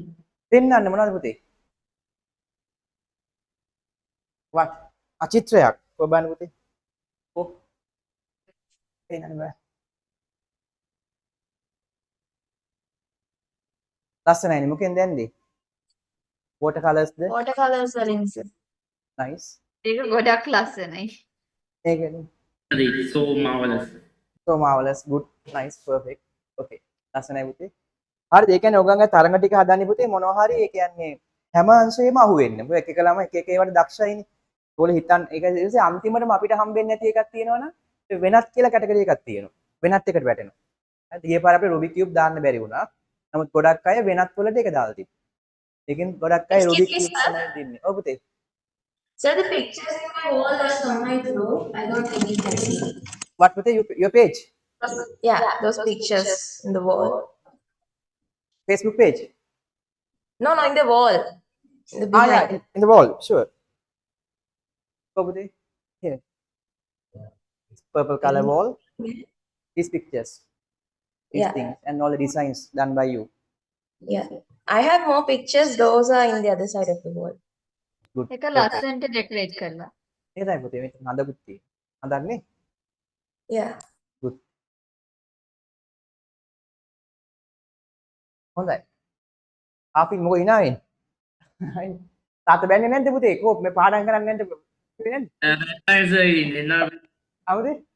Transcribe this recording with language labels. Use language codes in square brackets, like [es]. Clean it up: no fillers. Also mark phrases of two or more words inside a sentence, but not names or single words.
[si] පෙන්නන්න මොනවද පුතේ what චිත්‍රයක් ඔය බලන්න පුතේ ඔව් පෙන්නන්න බෑ ලස්සනයිනේ මොකෙන්ද යන්නේ [en] water colors [si] ද [en] water colors [si] වලින් සර්. [en] nice [si] ඒක ගොඩක් ලස්සනයි. ඒකනේ [en] It's so marvelous. so marvelous good nice perfect okay [si] ලස්සනයි පුතේ හරිද ඒ කියන්නේ ඔයගොල්ලන්ගේ තරඟ ටික හදන්නේ පුතේ මොනවා හරි ඒ කියන්නේ හැම අංශයෙම අහුවෙන්න මොකද එක එක ළම එක එක ඒවට දක්ෂයිනේ ඒගොල්ලෝ හිතන් ඒක ඉතින් අන්තිමටම අපිට හම්බෙන්නේ නැති එකක් තියෙනවනම් වෙනත් කියලා කැටගරි එකක් තියෙනවා වෙනත් එකට වැටෙනවා හරිද ඊයේ පාර අපිට රූබික් කියුබ් දාන්න බැරි වුණා නමුත් ගොඩක් අය වෙනත් වලට ඒක දාලා තිබ්බා ඒකෙන් ගොඩක් අය රූබික් කියුබ් තමයි දෙන්නේ ඔව් පුතේ [en] So the pictures in my wall that's on my floor. I don't delete them. what පුතේ your page Yeah, those pictures in the wall. Facebook page No, in the wall. In the yeah behind. in the wall sure go puti here purple color wall these pictures these Yeah. things and all the designs done by you Yeah. I have more pictures. Those are in the other side of the wall. good [si] ඒක ලස්සනට ඩෙකොරේට් කරලා. ඒකයි පුතේ මෙතන හදකුත් තියෙනවා හදන්නේ [en] Yeah. [si] good හොඳයි අපි මොකෝ hina වෙන්නේ තාත්තා බැන්නේ නැද්ද පුතේ කෝ මේ පාඩම් කරන්නේ නැද්ද අවුද